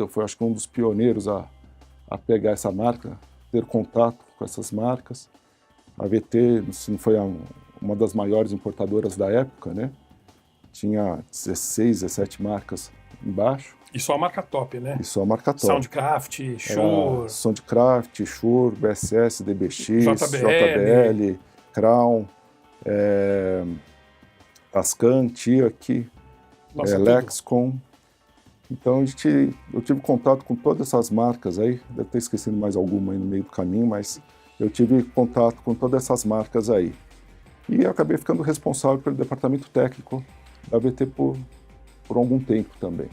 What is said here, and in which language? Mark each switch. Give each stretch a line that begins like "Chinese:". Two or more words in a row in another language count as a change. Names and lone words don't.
Portuguese: Eu fui, acho que, um dos pioneiros a pegar essa marca, ter contato com essas marcas. A VT, se não foi uma das maiores importadoras da época, né? Tinha 16, 17 marcas embaixo. E só a marca top, né? E só a marca top. Soundcraft, Shure. Soundcraft, Shure, BSS, DBX, JBL, Crown, Tascam, TIAC, Nossa, tudo. Lexcom. Então eu tive contato com todas essas marcas aí, deve ter esquecido mais alguma aí no meio do caminho, mas eu tive contato com todas essas marcas aí. E eu acabei ficando responsável pelo departamento técnico da VT por algum tempo também.